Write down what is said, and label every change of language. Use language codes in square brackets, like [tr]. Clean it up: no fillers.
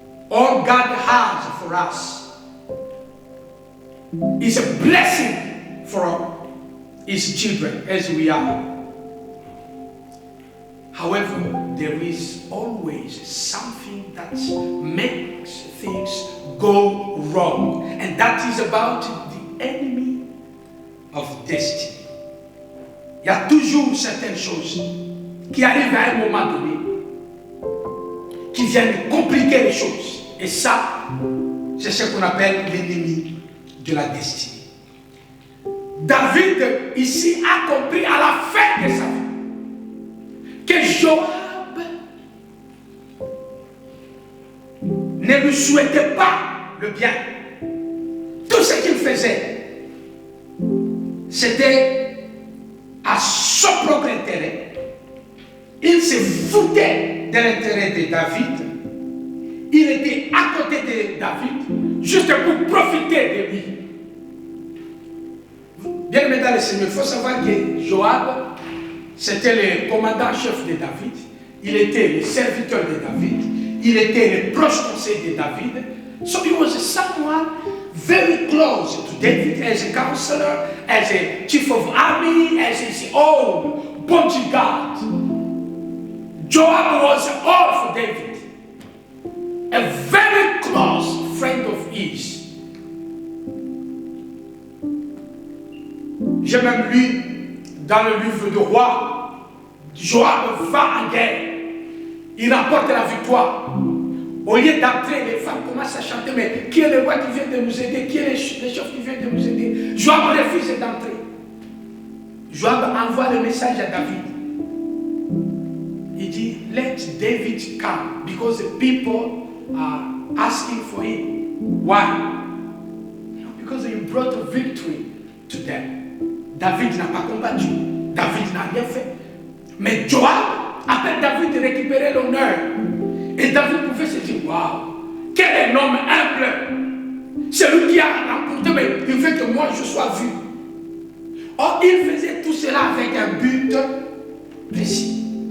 [en] All God has for us is a blessing for His children as we are. However, there is always something that makes go wrong. And that is about the enemy of destiny. [fr] Il y a toujours certaines choses qui arrivent à un moment donné, qui viennent compliquer les choses. Et ça, c'est ce qu'on appelle l'ennemi de la destinée. David, ici, a compris à la fin de sa vie que Joab ne lui souhaitait pas le bien. Tout ce qu'il faisait, c'était à son propre intérêt. Il se foutait de l'intérêt de David. Il était à côté de David juste pour profiter de lui. Bien aimé dans le Seigneur, il faut savoir que Joab, c'était le commandant-chef de David. Il était le serviteur de David. Il était le proche conseiller de David. [en] So he was someone very close to David as a counselor, as a chief of army, as his own bodyguard. Joab was all for David. A very close friend of his. [fr] J'ai même lu dans le livre de Roi, Joab va en guerre. Il remporte la victoire. Au lieu d'entrer, les femmes commencent à chanter, mais qui est le roi qui vient de nous aider? Qui est le chef qui vient de nous aider? Joab refuse d'entrer. Joab envoie le message à David. Il dit, [en] let David come, because the people are asking for him. Why? Because he brought a victory to them. [fr] David n'a pas combattu. David n'a rien fait. Mais Joab appelle David de récupérer l'honneur. Et David pouvait se dire, waouh, quel est l'homme humble. C'est lui qui a remporté, mais il veut que moi je sois vu. Or, il faisait tout cela avec un but précis.